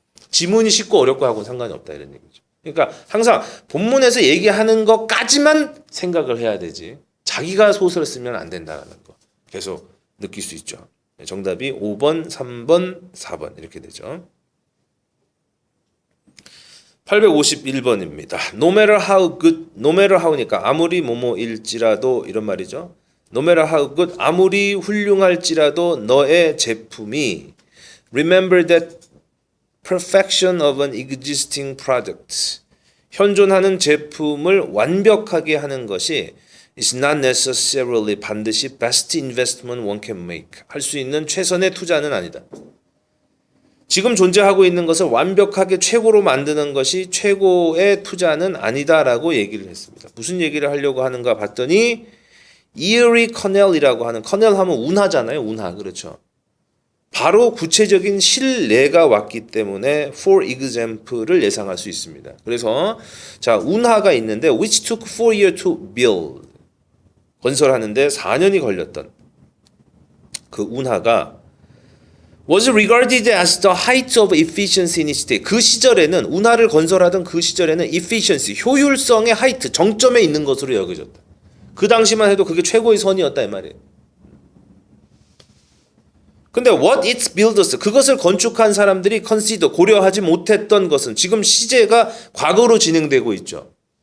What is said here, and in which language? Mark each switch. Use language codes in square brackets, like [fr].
[ko] 지문이 쉽고 어렵고 하고는 상관이 없다 이런 얘기죠. 그러니까 항상 본문에서 얘기하는 것까지만 생각을 해야 되지. 자기가 소설을 쓰면 안 된다는 거 계속 느낄 수 있죠. 정답이 5번, 3번, 4번 이렇게 되죠. 851번입니다. [en] No matter how good, no matter how니까 [ko] 아무리 뭐뭐일지라도 이런 말이죠. [en] No matter how good, [ko] 아무리 훌륭할지라도 너의 제품이 [en] remember that perfection of an existing product [ko] 현존하는 제품을 완벽하게 하는 것이 [en] is not necessarily 반드시 best investment one can make [ko] 할 수 있는 최선의 투자는 아니다. 지금 존재하고 있는 것을 완벽하게 최고로 만드는 것이 최고의 투자는 아니다라고 얘기를 했습니다. 무슨 얘기를 하려고 하는가 봤더니 이어리 커넬이라고 하는 커넬 하면 운하잖아요. 운하 그렇죠. 바로 구체적인 실례가 왔기 때문에 for example을 예상할 수 있습니다. 그래서 자 운하가 있는데 [en] which took 4 years to build [ko] 건설하는데 4년이 걸렸던 그 운하가 [en] was regarded as the height of efficiency in its day. [ko] 그 시절에는 운하를 건설하던 그 시절에는 efficiency, 효율성의 height, 정점에 있는 것으로 여겨졌다. 그 당시만 해도 그게 최고의 선이었다 이 말이에요. 근데 [en] what its builders, [ko] 그것을 건축한 사람들이 consider, 고려하지 못했던 것은 지금 시제가 과거로 진행되고 있죠.